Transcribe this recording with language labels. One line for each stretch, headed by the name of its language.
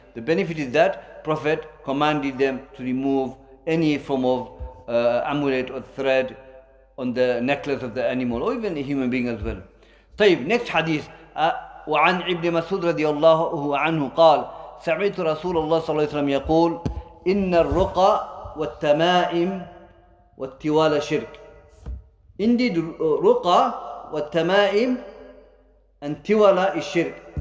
English: The benefit is that Prophet commanded them to remove any form of amulet or thread on the necklace of the animal or even a human being as well. طيب, next hadith.
Arabic: وعن ابن مسعود رضي الله عنه قال سمعت رسول الله صلى الله عليه وسلم يقول إن الرقى والتمائم والتوالى شرك.
English: Indeed, ruqa والتمائم and tiwala is shirk.